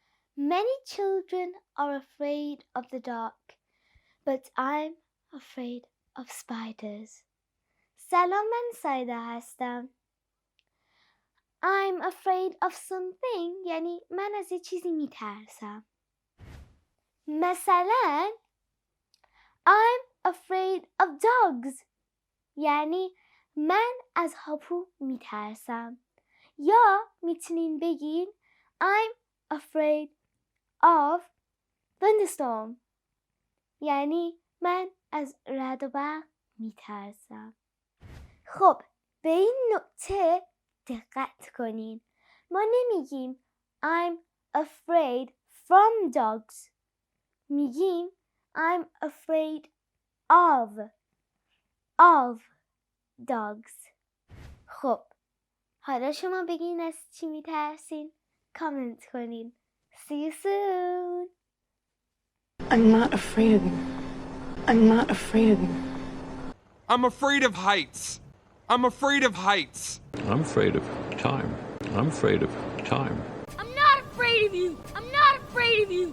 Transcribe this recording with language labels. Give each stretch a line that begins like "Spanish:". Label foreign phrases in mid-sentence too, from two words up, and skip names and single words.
English: Many children are afraid of the dark, but I'm afraid of spiders.
Persian: سلام، من سایده هستم.
English: I'm afraid of something
Persian: یعنی من از یه چیزی میترسم. مثلا
English: I'm afraid of dogs
Persian: یعنی من از هاپو میترسم. یا میتونین بگین
English: I'm afraid of thunderstorm
Persian: یعنی من از رعد و برق میترسم. خب به این نکته دقت کنین. ما نمیگیم
English: I'm afraid from dogs. میگیم I'm afraid of dogs.
Persian: خب حالا شما بگین از چی میترسین؟ کامنت کنین.
English: See you soon. I'm not afraid of you. I'm not afraid of you. I'm afraid of heights. I'm afraid of heights. I'm afraid of time. I'm afraid of time. I'm not afraid of you. I'm not afraid of you.